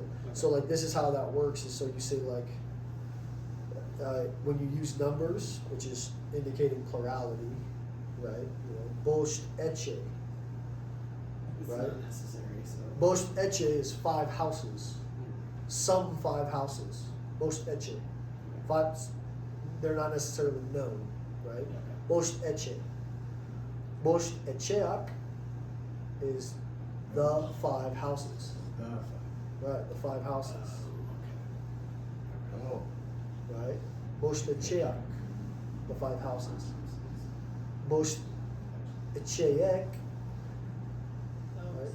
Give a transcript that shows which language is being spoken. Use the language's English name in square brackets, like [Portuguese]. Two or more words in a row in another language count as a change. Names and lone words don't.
[English] So like, this is how that works, is so you say like, when you use numbers, which is indicating plurality, right? You know, [Basque] bost eche. [English] It's Right. not necessary. So. [Basque] Bost eche [English] is 5 houses. Some 5 houses. [Basque] Bost eche. [English] 5, they're not necessarily known, right? Okay. [Basque] Bost eche. Bost echeak [English] is the 5 houses. Right, the 5 houses. Oh. Right? [Basque] Bost echeak, [English] the 5 houses. [Basque] Bost echeek, right?